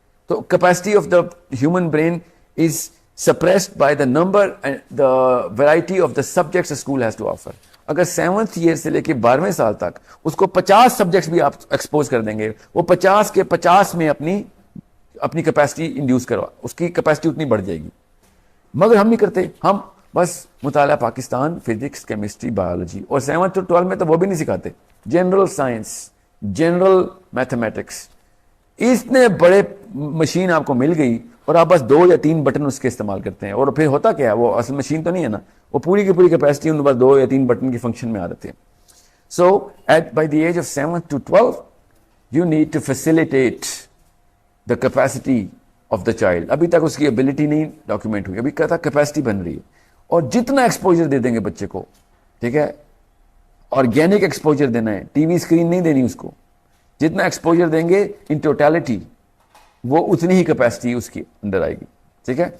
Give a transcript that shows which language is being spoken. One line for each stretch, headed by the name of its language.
English: تو capacity of the human brain is suppressed by the number and the variety of the subjects school has to offer.
Urdu: اگر 7th year سے لے کے 12ویں سال تک اس کو 50 سبجیکٹس بھی آپ ایکسپوز کر دیں گے، وہ 50 کے 50 میں اپنی کیپیسٹی انڈیوس کروا، اس کی کیپیسٹی اتنی بڑھ جائے گی. مگر ہم نہیں کرتے. ہم بس مطالعہ پاکستان، فزکس، کیمسٹری، بایولوجی، اور 7th to 12 میں تو وہ بھی نہیں سکھاتے. General science, general mathematics. اتنے بڑے مشین آپ کو مل گئی اور آپ بس 2 یا 3 بٹن اس کے استعمال کرتے ہیں. اور پھر ہوتا کیا ہے؟ وہ اصل مشین تو نہیں ہے نا، وہ پوری کی پوری کیپیسٹی ان بس 2 یا 3 بٹن کی فنکشن میں آ رہتے ہیں.
English: So by the age of 7th to 12 you need to facilitate the capacity of the child.
Urdu: ابھی تک اس کی ابیلٹی نہیں ڈاکیومنٹ ہوئی، ابھی کہتا کیپیسٹی بن رہی ہے. اور جتنا ایکسپوجر دے دیں گے بچے کو، ٹھیک ہے، آرگینک ایکسپوجر دینا ہے، ٹی وی اسکرین نہیں دینی اس کو. جتنا ایکسپوجر دیں گے ان ٹوٹیلٹی وہ اتنی ہی کیپیسٹی اس کی اندر آئے گی. ٹھیک ہے.